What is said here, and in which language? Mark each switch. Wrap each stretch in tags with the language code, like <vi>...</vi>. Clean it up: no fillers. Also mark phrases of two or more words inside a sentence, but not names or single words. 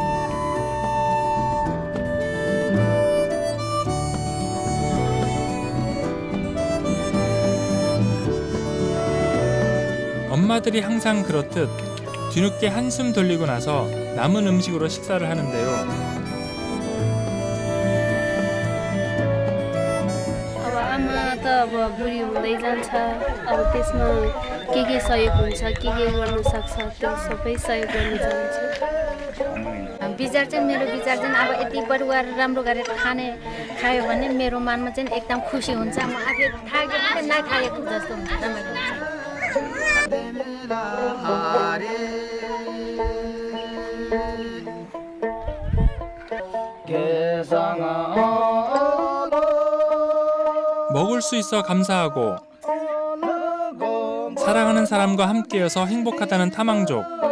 <ko>엄마들이 항상 그렇듯 뒤늦게 한숨 돌리고 나서 남은 음식으로 식사를 하는데요.</ko> <ne>त अब बुढी हुँदै जान्छ अब त्यसमा के सहयोग हुन्छ के गर्न सक्छ त्यो सबै सहयोग गर्न चाहन्छु विचार चाहिँ मेरो विचार चाहिँ अब यति परिवार राम्रो गरेर खायो भने मेरो मनमा चाहिँ एकदम खुसी हुन्छ म आफै थाकेको नखाएको जस्तो हुन्छ रमाइलो</ne> <ko>먹을 수 있어 감사하고 사랑하는 사람과 함께여서 행복하다는 탐항족.</ko>